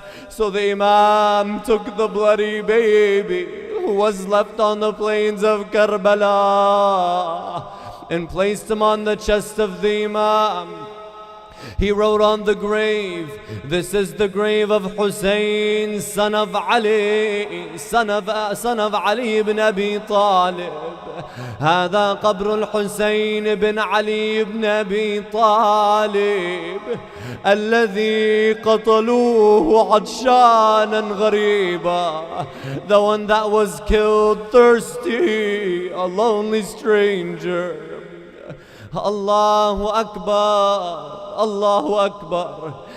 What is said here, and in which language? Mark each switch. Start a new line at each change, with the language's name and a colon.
English: So the Imam took the bloody baby who was left on the plains of Karbala and placed him on the chest of the Imam. He wrote on the grave, this is the grave of Hussein, son of Ali, son of Ali ibn Abi Talib.
Arabic: هذا قبر الحسين بن علي بن أبي طالب الذي قتلوه عطشانا غريبا.
English: The one that was killed thirsty, a lonely stranger.
Arabic: Allahu Akbar, Allahu Akbar.